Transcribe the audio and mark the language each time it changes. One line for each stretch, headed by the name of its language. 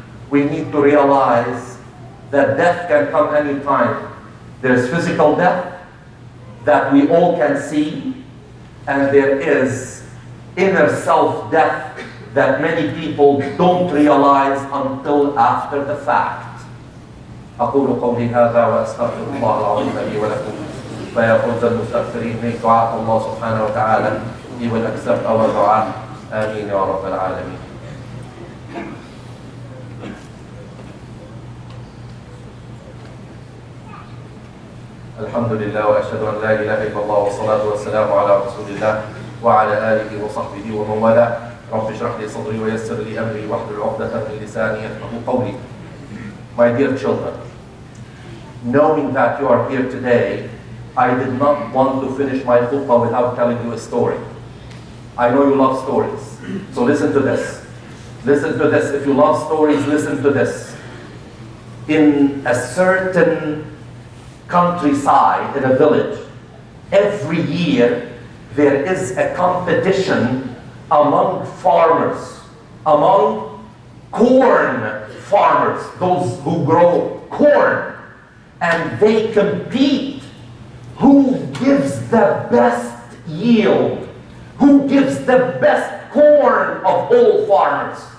English: We need to realize that death can come anytime. There's physical death that we all can see, and there is inner self death that many people don't realize until after the fact.
Arabic: أقول قولي هذا وأستغفر الله العظيم لي ولكم ويا فوز المستغفرين.
English: May
Arabic: دعاء الله سبحانه وتعالى
English: He will accept our dua.
Arabic: آمين يا رب العالمين. الحمد لله وأشهد أن لا إله إلا الله والصلاة والسلام على رسول الله وعلى آله وصحبه ومن والاه. رب اشرح لي صدري ويسر لي أمري واحلل عقدة من لساني يفقهوا قولي.
English: My dear children, knowing that you are here today, I did not want to finish my khutbah without telling you a story. I know you love stories, so listen to this. Listen to this. If you love stories, listen to this. In a certain countryside, in a village, every year there is a competition among farmers, among corn farmers, those who grow corn, and they compete who gives the best yield, who gives the best corn of all farmers.